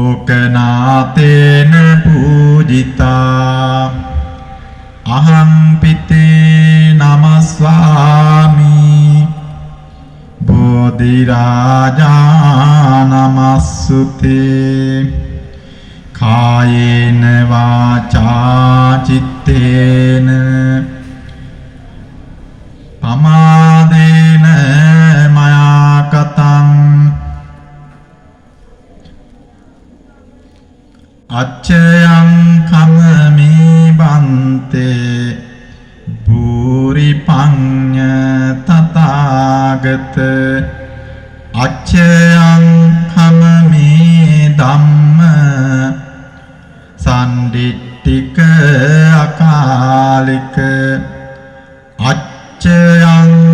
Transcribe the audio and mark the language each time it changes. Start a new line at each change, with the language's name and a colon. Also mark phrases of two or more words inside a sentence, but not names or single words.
Pali: ලෝකනාතේන පූජිතා අහං පිතේ නමස්වාමි බෝධි රාජා නමස්සුතේ කායේන වාචා චිත්තේන පමාදේන මයා කතං අච්චයං කමමේ බන්තේ භූරි පඤ්ඤ තථාගත අච්චයං කමමේ ධම්ම සම්දිට්ඨික අකාලික අච්චයං